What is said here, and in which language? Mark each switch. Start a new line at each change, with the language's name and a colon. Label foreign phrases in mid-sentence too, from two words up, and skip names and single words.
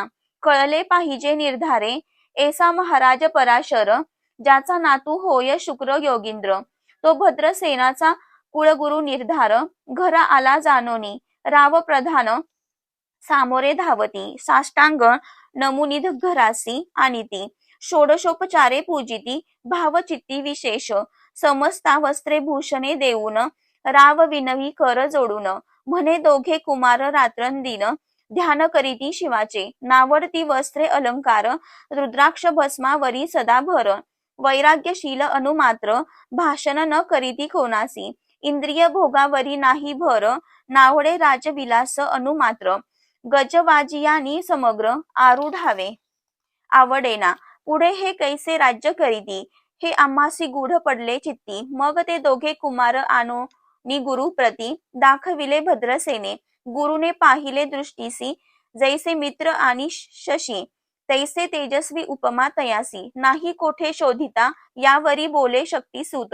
Marathi: कळले पाहिजे निर्धारे, ऐसा महाराज पराशर, ज्याचा नातू होय शुक्र योगींद्र. तो भद्रसेनाचा कुळगुरु निर्धार, घरा आला जानोनी. राव प्रधान सामोरे धावती, साष्टांग नमुनिध घरासी आणिती. षोडशोपचारे पूजिती, भावचित्ती विशेष. समस्ता वस्त्रे भूषणे देऊन, राव विनवी कर जोडून. म्हणे दोघे कुमार रात्रंदिन, ध्यान करीती शिवाचे. नावडती वस्त्रे अलंकार, रुद्राक्ष भस्मावरी सदा भर. वैराग्यशील अनुमात्र, भाषण न करीती कोणासी. इंद्रिय भोगावरी नाही भर, नावडे राजविलास अनुमात्र. गजवाजियानी समग्र आरूढावे आवडेना. पुढे हे कैसे राज्य करीती, हे आम्हासी गूढ पडले चित्ती. मग ते दोघे कुमार आणोनी गुरु प्रती, दाखविले भद्रसेने. गुरुने पाहिले दृष्टीसी, जैसे मित्र आणि शशी. तैसे तेजस्वी उपमा तयासी. नाही कोठे शोधिता, यावरी बोले शक्ती सूत.